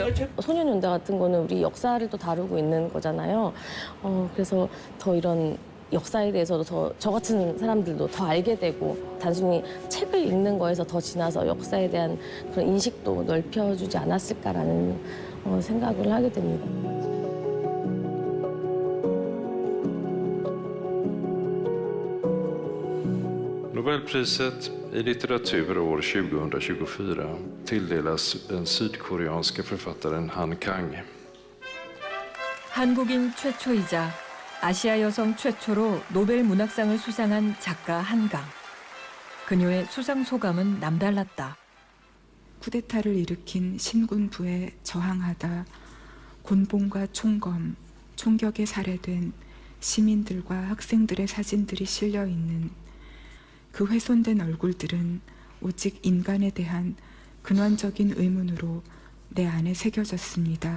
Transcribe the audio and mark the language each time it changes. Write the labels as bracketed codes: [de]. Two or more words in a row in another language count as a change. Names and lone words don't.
[ko] 소년연대 같은 거는 우리 역사를 또 다루고 있는 거잖아요. 그래서 더 이런 역사에 대해서도 더 저 같은 사람들도 더 알게 되고 단순히 책을 읽는 거에서 더 지나서 역사에 대한 그런 인식도 넓혀주지 않았을까라는 생각을 하게 됩니다. [sv] Nobelpriset i litteratur år 2024 tilldelas den sydkoreanske författaren Han Kang. [ko] 한국인 최초이자 아시아 여성 최초로 노벨 문학상을 수상한 작가 한강. 그녀의 수상 소감은 남달랐다. 쿠데타를 일으킨 신군부에 저항하다 곤봉과 총검, 총격에 살해된 시민들과 학생들의 사진들이 실려 있는 그 훼손된 얼굴들은 오직 인간에 대한 근원적인 의문으로 내 안에 새겨졌습니다.